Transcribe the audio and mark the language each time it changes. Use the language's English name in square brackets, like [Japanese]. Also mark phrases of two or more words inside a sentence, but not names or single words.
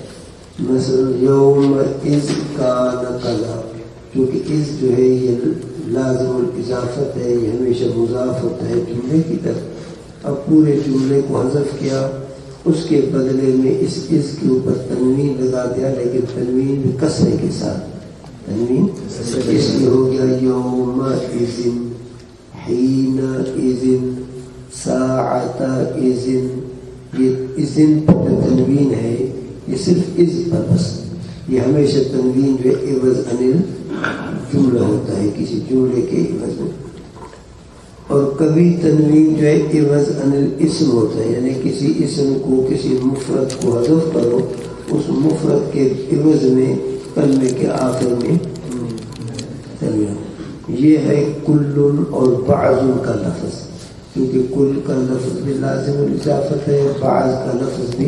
[Urdu] مثلا [Arabic] یوم از کان کذا، [Urdu] چونکہ از جو ہے یہ لازم الاضافت ہے، یہ ہمیشہ مضاف ہوتا ہے جملے کی طرف. اب پورے جملے کو حذف کیا، اس کے بدلے میں اس کے اوپر تنوین لگا دیا، لیکن تنوین بھی کسرے کے ساتھ. تنوین اس لیے ہو گیا [Arabic] یوم اذن، حین اذن، ساعت اذن. [Urdu] یہ اذن پر جو تنوین ہے یہ صرف از پر بس. یہ ہمیشہ تنوین جو ہے [Arabic] عوض عن جملہ [Urdu] ہوتا ہے، کسی جملے کے عوض میں. اور کبھی تنوین جو ہے [Arabic] عوض عن الاسم [Urdu] ہوتا ہے، یعنی کسی اسم کو، کسی مفرد کو حذف کرو، اس مفرد کے عوض میں کلمے کے آخر میں تنوین. یہ ہے کل اور بعض کا لفظ، کیونکہ کل کا لفظ بھی لازم الاضافت ہے، بعض کا لفظ بھی.